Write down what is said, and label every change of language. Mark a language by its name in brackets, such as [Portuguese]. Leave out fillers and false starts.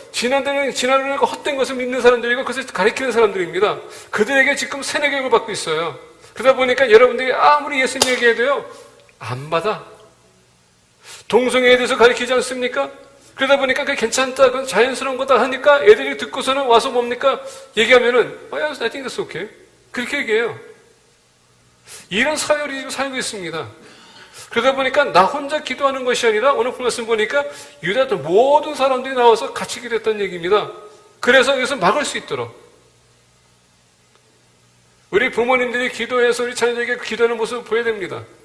[Korean] 지난번에 헛된 것을 믿는 사람들이고 그것을 가리키는 사람들입니다. 그들에게 지금 세뇌 교육을 받고 있어요. 그러다 보니까 여러분들이 아무리 예수님 얘기해도요. 안 받아. 동성애에 대해서 가리키지 않습니까? 그러다 보니까 그게 괜찮다, 그건 자연스러운 거다 하니까 애들이 듣고서는 와서 뭡니까? 얘기하면은, [English] I think that's okay. [Korean] 그렇게 얘기해요. 이런 사회를 지금 살고 있습니다. 그러다 보니까 나 혼자 기도하는 것이 아니라 오늘 말씀 보니까 유다들 모든 사람들이 나와서 같이 기도했다는 얘기입니다. 그래서 이것을 막을 수 있도록. 우리 부모님들이 기도해서 우리 자녀에게 기도하는 모습을 보여야 됩니다.